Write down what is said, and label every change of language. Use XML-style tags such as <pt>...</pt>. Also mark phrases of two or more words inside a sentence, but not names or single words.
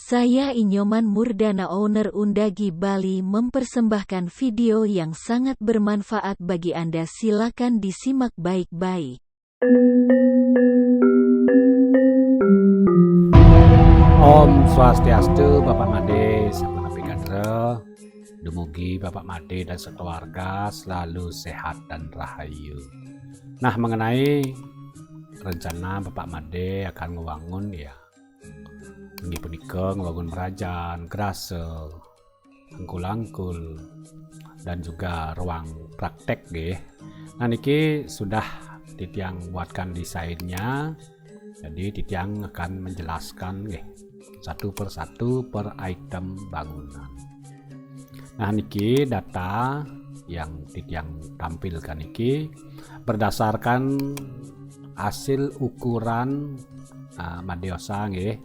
<id>Saya Inyoman Murdana, owner Undagi Bali, mempersembahkan video yang sangat bermanfaat bagi Anda. Silakan disimak baik-baik. Om Swastiastu, Bapak Made, Samanappi Gandra. Dumugi Bapak Made dan sekeluarga selalu sehat dan rahayu. Nah, mengenai rencana Bapak Made akan ngewangun ya, ini</id> <ban>punika ngewangun</ban> <id>Merajan, Grasel, Angkul-angkul, dan juga ruang praktek nggih. Nah niki sudah Titiang buatkan desainnya. Jadi Titiang akan menjelaskan nggih satu persatu per item bangunan. Nah niki data yang Titiang tampilkan niki berdasarkan hasil ukuran Madyosa nggih.</id>